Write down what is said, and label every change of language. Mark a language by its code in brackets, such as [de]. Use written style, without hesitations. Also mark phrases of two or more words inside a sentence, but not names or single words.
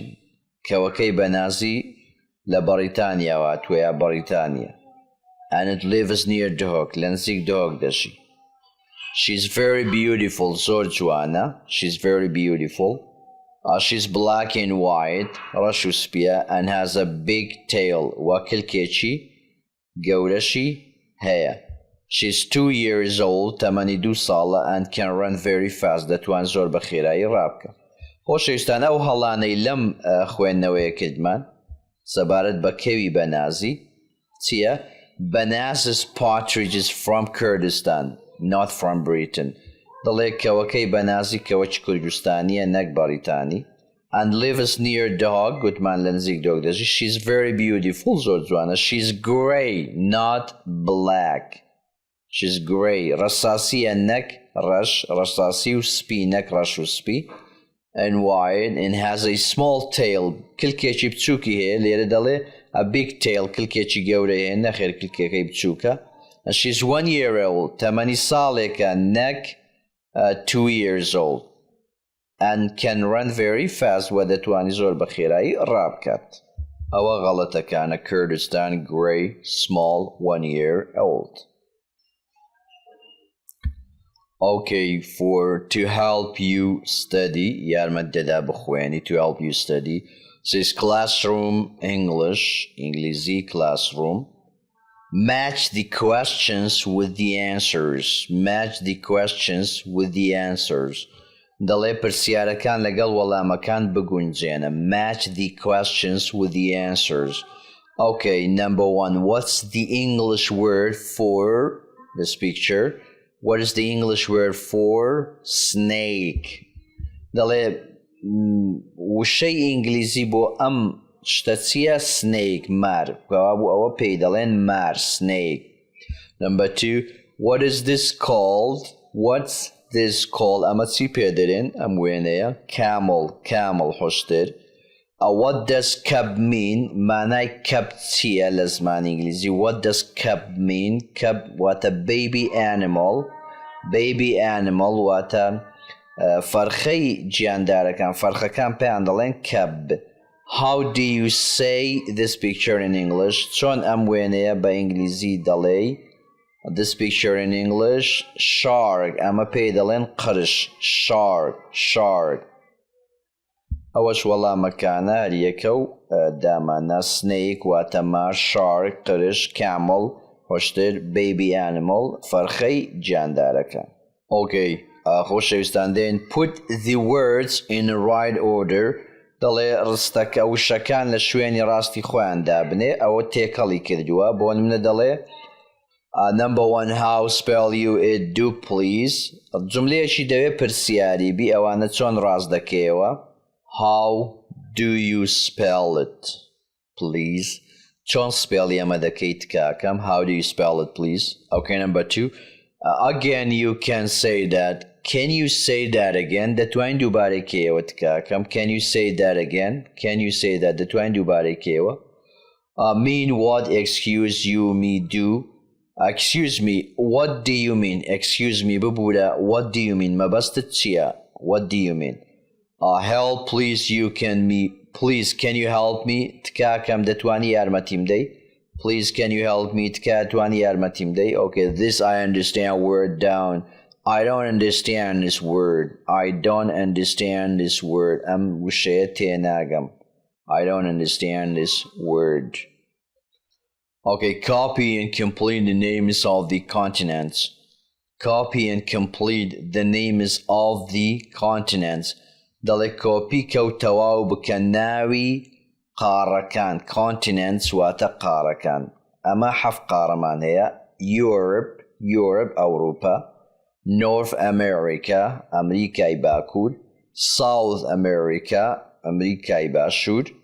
[ckb] کەوەکەی بەنازی لە بەریتانیاوە توێە بەریتانیا. [en] And it lives near [ckb] دهۆک لە نزیک دهۆک دەژی. [en] She's very beautiful. [ckb] زۆر جوانە. [en] She's very beautiful. She's black and white. [ckb] ڕەش و سپیە [en] and has a big tail. [ckb] و کلکێکی گەورەشی هەیە. [en] She's 2 years old. [ckb] تەمەنی 2 ساڵە [en] and can run very fast. [ckb] دەتوان زۆر بە خێرایی ڕابکە. خۆشەویستان ئەو هەڵانەی لەم خوێندنەوەیە کردمان سەبارەت بە کەوی بەنازی چییە؟ [en] Bananas partridge is from Kurdistan, not from Britain. [ckb] دەڵێ کەوەکەی بەنازی کەوەکی کوردستانیە نەک بەریتانی. [en] And lives near dog. [ckb] گوتمان لە نزیک دۆک دەژی. [en] She's very beautiful. [ckb] زۆر جوانە. [en] She's grey, not black. She's grey. [ckb] ڕەساسیە نەک ڕەش. ڕەساسی و سپی نەک ڕەش و سپی. [en] And white and has a small tail. [ckb] کلکێکی بچووکی هەیە. لێرە دەڵێ [en] a big tail. [ckb] کلکێکی گەورە هەیە نەخێر کلکێکەی بچووکە. [en] And she's 1 year old. [ckb] تەمەنی ساڵێکە نەک [en] 2 years old. And can run very fast. [ckb] و دەتوانی زۆر بە خێرایی ڕابکات. ئەوە غەڵەتەکانە [en] Kurdistan, grey, small, 1 year old. Okay, to help you study, [ckb] یارمەت دەدا بخوێنی. [en] To help you study. Says classroom English, ئینگلیزی classroom. Match the questions with the answers. Match the questions with the answers. [ckb] دەڵێ پرسیارەکان لەگەڵ وەڵامەکان بگونجێنە. [en] Match the questions with the answers. Okay, number 1. What's the English word for this picture? What is the English word for snake? [ckb] دەڵێ وشەی ئینگلیزی بۆ ئەم شتە چییە؟ snake. مار. ئەوە پێی دەڵێن مار. [en] snake. Number 2. What is this called? What's this called? [ckb] ئەمە چی پێ دەرێن ئەم وێنەیە؟ [en] camel. camel حوشتر. What does cub mean? [ckb] مانای cub چییە لە زمانی ئینگلیزی؟ [en] What does cub mean? cub واتە baby animal. baby animal [ckb] واتە فەرخەی گیاندارەکان. فەرخەکان پێیان دەڵێن cub. [en] How do you say this picture in English? [ckb] چۆن ئەم وێنەیە بە ئینگلیزی دەڵێ؟ [en] This picture in English, shark. [ckb] ئەمە پێی دەڵێن قرش. [en] shark. shark. [ckb] ئەوەش وەڵامەکانە هەریەکە و دامانە. snake واتە مار. shark قرش. camel حوشتر. [en] baby animal [ckb] فەرخەی گیاندارەکان. Okay, خۆشەویستان دێن [en] put the words in the right order [ckb] دەڵێ ڕستەکە وشەکان لە شوێنی ڕاستی خۆیان دابنێ ئەوە تێکەڵی کردووە بۆ نمونە دەڵێ [en] number one how spell you it do please [ckb] جملەیەکی دەوێت پرسیاری بی ئەوانە چۆن ڕاست دەکەیەوە [en] how do you spell it please [ckb] چۆن سپێڵی ئەمە دەکەیت کاکەم [en] how do you spell it please okay number two again you can say that can you say that again [ckb] دەتوانین دووبارەیەکەوە تکاکەم [en] can you say that again can you say that [ckb] دەتوانین دووبارەیەکەوە [en] mean what excuse you me do excuse me what do you mean excuse me ببوورە what do you mean [ckb] مەبەستت چییە [en] what do you mean help please you can me please can you help me [ckb] تکاکەم دەتوانی یارمەتیم دەی [en] please can you help me [ckb] تکاتوانی یارمەتیم دەی [en] okay this I understand word down I don't understand this word I don't understand this word [ckb] ئەم وشەیە تێناگەم [en] I don't understand this word okay copy and complete the names of the continents copy and complete the names of the continents [ckb] دەڵێ کۆپی کەوتەوە و بکە ناوی قارەکان [en] continents [ckb] واتە قارەکان ئەمە حەفت قارەمان هەیە [en] Europe ئەوروپا North America [ckb] ئەمریکای باکوور [en] South America [ckb] ئەمریکای باشوور